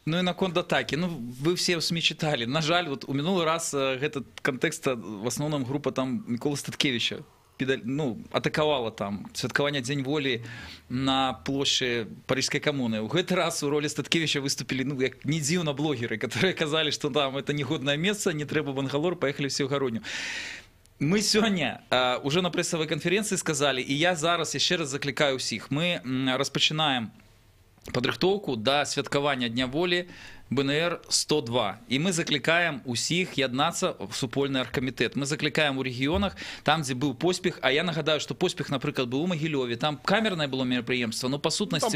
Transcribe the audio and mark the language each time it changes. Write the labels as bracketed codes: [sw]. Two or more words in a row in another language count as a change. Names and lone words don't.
[be] Ну і наконт атакі. Вы все ў СМІ чыталі. На жаль, у мінулы раз гэты кантэкст в асноўным група там Міколы Статкевіча атакавала там святкаванне Дзень волі на плошчы Парижской коммуны. У гэты раз [ru] у роли Статкевича выступили, [be] як не дзіўна, блогеры, [ru] которые казали, что там это негодное место, [be] не трэба [ru] Бангалор, поехали все в Гародню. Мы сегодня уже на прессовой конференции сказали, и я зараз еще раз закликаю всех, мы распочинаем [be] падрыхтоўку да святкавання Дня волі БНР-102. І мы закликаем усіх яднацца в супольны аргкамітэт. Мы закликаем у рэгіёнах, там, дзе быў поспех, а я нагадаю, што поспех, напрыклад, быў у Магілёве, там камернае было мерапрыемства, но па сутнасці...